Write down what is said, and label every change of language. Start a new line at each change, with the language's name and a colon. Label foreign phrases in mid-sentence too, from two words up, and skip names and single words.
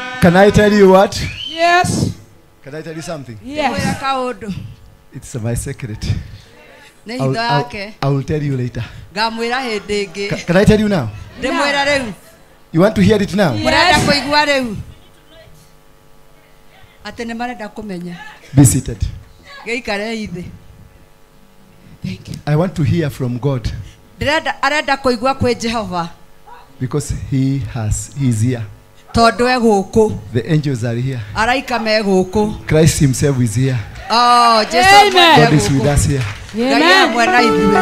English: Can I tell you what? Yes. Can I tell you something? Yes. It's my secret.
Kikuyu: Nĩ
English: I will-
Kikuyu: hitho yake.
English: I will tell you later.
Kikuyu: Ngamwĩra hĩndĩ ĩngĩ.
English: Can I tell you now?
Kikuyu: Ndĩmwĩra rĩu.
English: You want to hear it now?
Kikuyu: Mũrenda kũigua rĩu. Atĩ nĩ marenda kũmenya.
English: Be seated.
Kikuyu: Gĩikare ithĩ.
English: I want to hear from God
Kikuyu: Arenda kũigua kwĩ Jehova.
English: because he is here.
Kikuyu: Tondũ e gũkũ.
English: The angels are here.
Kikuyu: Araika me gũkũ.
English: Christ himself is here. Oh, Jesus. God is with us here. Amen.